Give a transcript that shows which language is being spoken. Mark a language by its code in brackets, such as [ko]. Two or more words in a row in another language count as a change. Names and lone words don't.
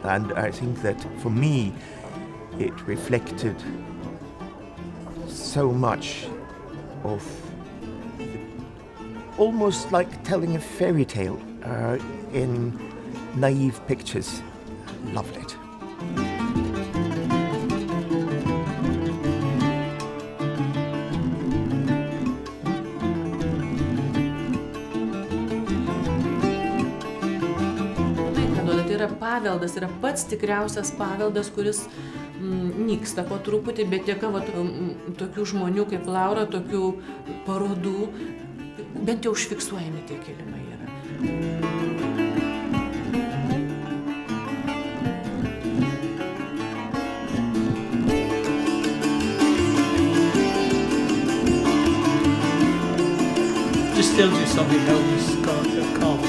[en] And I think that for me, it reflected so much of almost like telling a fairy tale in naive pictures. Loved it. [lt] Tai yra paveldas, yra pats tikriausias paveldas, kuris nyksta po truputį, bet dėka tokių žmonių kaip Laura, tokių parodų, bent jau užfiksuojami tie kilimai yra. [en] This tells you something how this carves.